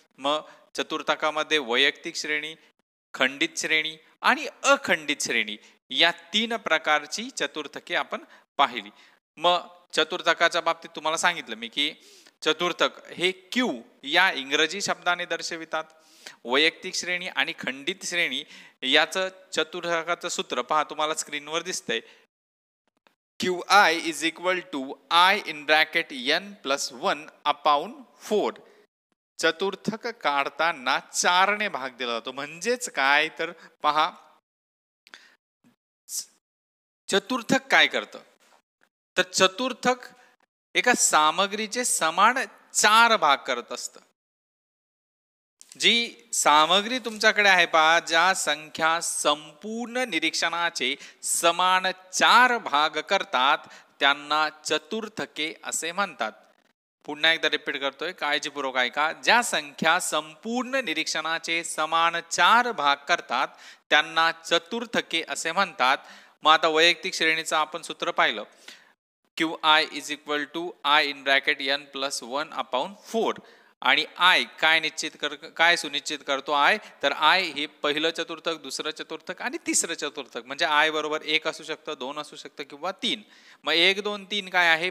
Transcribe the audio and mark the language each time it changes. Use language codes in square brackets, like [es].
[mr] मग चतुर्थकामध्ये वैयक्तिक श्रेणी, खंडित श्रेणी आणि अखंडित श्रेणी या 3 प्रकारची चतुर्थके आपण पाहिली. मग चतुर्थकाच्या बाबतीत तुम्हाला सांगितलं मी की चतुर्थक हे क्यू या इंग्रजी शब्दाने दर्शवितात. वैयक्तिक श्रेणी आणि खंडित श्रेणी याचं चतुर्थकाचं सूत्र पहा, तुम्हाला स्क्रीनवर दिसतंय. [en] QI is equal to I in bracket n plus 1 upon 4. [mr] चतुर्थक काढताना 4 ने भाग दिला जातो. म्हणजेच काय तर पहा, चतुर्थक काय करतं तर चतुर्थक एका सामग्रीचे समान 4 भाग करत असतं. जी सामग्री तुमच्याकडे आहे पहा, ज्या संख्या संपूर्ण निरीक्षणाचे समान 4 भाग करतात त्यांना चतुर्थके असे म्हणतात. पुन्हा एकदा रिपीट करतोय, काळजीपूर्वक ऐका. ज्या संख्या संपूर्ण निरीक्षणाचे समान 4 भाग करतात त्यांना चतुर्थके असे म्हणतात. मग आता वैयक्तिक श्रेणीचं आपण सूत्र पाहिलं. [en] QI is equal to I in bracket n plus 1 upon 4. [mr] आणि I काय सुनिश्चित करतो I तर I हे पहिलं चतुर्थक, दुसरं चतुर्थक आणि तिसरं चतुर्थक. म्हणजे I बरोबर 1 असू शकतं, 2 असू शकतं किंवा 3. मग 1, 2, 3 काय आहे?